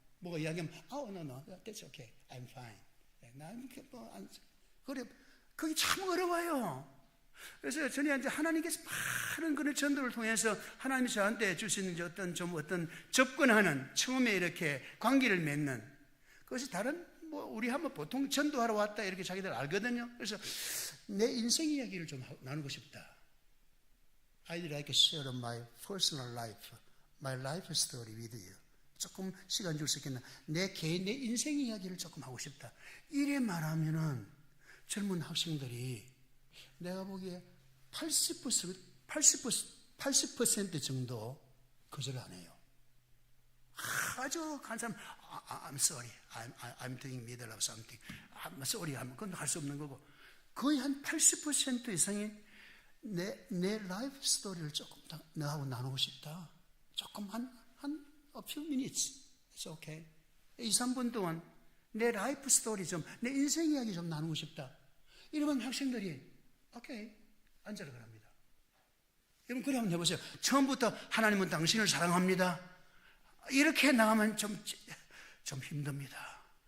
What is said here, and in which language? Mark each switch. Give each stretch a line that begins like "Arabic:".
Korean: 뭐가 이야기하면,
English: no, that's okay. I'm fine.
Korean: 나는 그래, 그게 참 어려워요. 그래서 저는 이제 하나님께서 많은 그런 전도를 통해서 하나님이 저한테 주시는 어떤 접근하는, 처음에 이렇게 관계를 맺는, 그것이 다른, 우리 한번 보통 전도하러 왔다 이렇게 자기들 알거든요. 그래서 내 인생 이야기를 좀 나누고 싶다.
English: I'd like to share my personal life, my life story with you.
Korean: 조금 시간 줄 수 있겠나? 내 인생 이야기를 조금 하고 싶다. 이래 말하면은 젊은 학생들이 내가 보기에 80% 정도 거절 안 해요. 아주 간사람,
English: I'm sorry, I'm doing middle of something. I'm sorry,
Korean: 그건 할 수 없는 거고. 거의 한 80% 이상이 내 라이프 스토리를 조금 더 너하고 나누고 싶다. 조금
English: a few minutes. It's okay.
Korean: 2, 3분 동안 내 라이프 스토리 좀, 내 인생 이야기 좀 나누고 싶다. 이러면 학생들이, 오케이, 앉아라 그럽니다. 여러분, 그래 한번 해보세요. 처음부터 하나님은 당신을 사랑합니다. 이렇게 나가면 좀 힘듭니다.